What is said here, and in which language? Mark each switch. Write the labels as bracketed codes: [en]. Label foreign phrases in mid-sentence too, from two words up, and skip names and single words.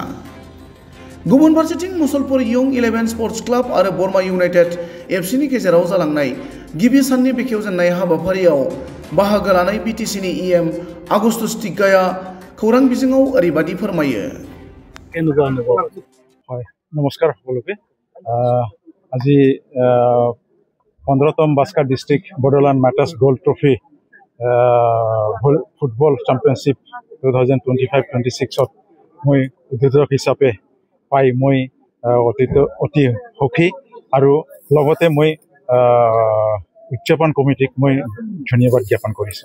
[brx] गुबुन फारसेथिं मुसलपुर यं 11 स्पर्ट्स क्लाब आरो बरमा इउनाइटेड एफसिनि गेजेराव जालांनाय गिबि साननि बेखेवजेननाय हाबाफारियाव बाहागो लानाय बिटिसिनि इएम आगस्टुस टिग्गाया खौरां बिजोङाव ओरैबादि फोरमायो। [as] नमस्कार সকলোকে। আজি 15তম বাস্কা ডিস্ট্রিক্ট বডোল্যান্ড মার্টার্স গোল্ড ট্রফি ফুটবল চ্যাম্পিয়নশিপ 2025-26 মই উদ্বোধক হিচাপে পাই মই অতি সুখী আৰু লগতে মই উদযাপন কমিটিক মই ধন্যবাদ জ্ঞাপন কৰিছোঁ।